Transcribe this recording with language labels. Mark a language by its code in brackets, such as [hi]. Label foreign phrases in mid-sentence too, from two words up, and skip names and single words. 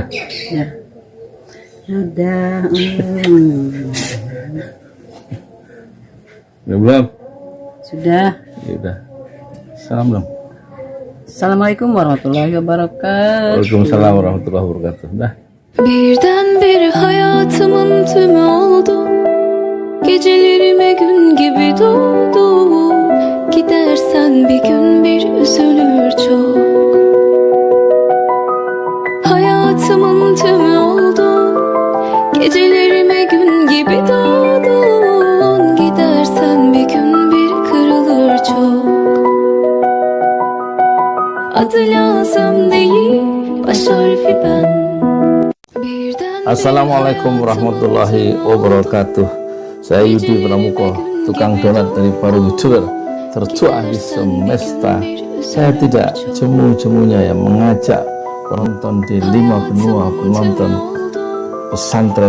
[id] Ya. Udah. Udah belum? Sudah. Ya udah. Salam dong. [ar] السلام عليكم ورحمة الله وبركاته. وعليكم السلام ورحمة الله وبركاته. [id] Dah. [tr] Birdenbire hayatımın tümü oldu. Gecelerime gün gibi doğdu. Gidersen bir gün bir üzülür çok. Hayatımın tümü oldu. Gecelerime gün gibi doğdun. Gidersen bir gün Adı lazım değil, baş harfi ben. Birden [ar] السلام عليكم ورحمة الله وبركاته. [id] Saya Yudi Pramuko, tukang donat dari Paru YouTuber tertua di semesta. Saya tidak jemu-jemunya yang mengajak penonton di 5 benua penonton pesantren